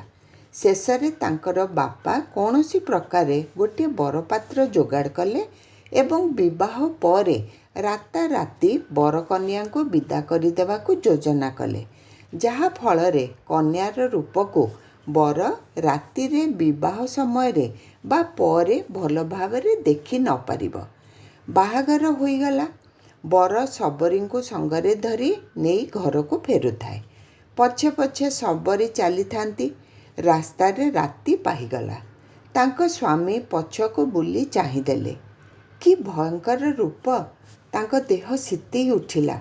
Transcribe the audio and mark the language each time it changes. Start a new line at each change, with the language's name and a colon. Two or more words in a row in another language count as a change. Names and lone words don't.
Odia: ଶେଷରେ ତାଙ୍କର ବାପା କୌଣସି ପ୍ରକାରେ ଗୋଟେ ବରପାତ୍ର ଯୋଗାଡ଼ କଲେ ଏବଂ ବିବାହ ପରେ ରାତାରାତି ବର କନ୍ୟା କୁ ବିଦା କରିଦେବା କୁ ଯୋଜନା କଲେ। ଯାହା ଫଳରେ କନ୍ୟାର ରୂପ କୁ ବର ରାତିରେ ବିବାହ ସମୟ ରେ ବା ପରେ ଭଲ ଭାବରେ ଦେଖି ନ ପାରିବ। ବାହାଘର ହୋଇଗଲା। ବର ସବରୀ କୁ ସଙ୍ଗରେ ଧରି ନେଇ ଘର କୁ ଫେରୁଥାଏ। ପଛେ ପଛେ ସବରୀ ଚାଲି ଥାନ୍ତି। ରାସ୍ତାରେ ରାତି ପାହିଗଲା। ତାଙ୍କ ସ୍ୱାମୀ ପଛକୁ ବୁଲି ଚାହିଁଦେଲେ। କି ଭୟଙ୍କର ରୂପ। ତାଙ୍କ ଦେହ ଶୀତି ଉଠିଲା।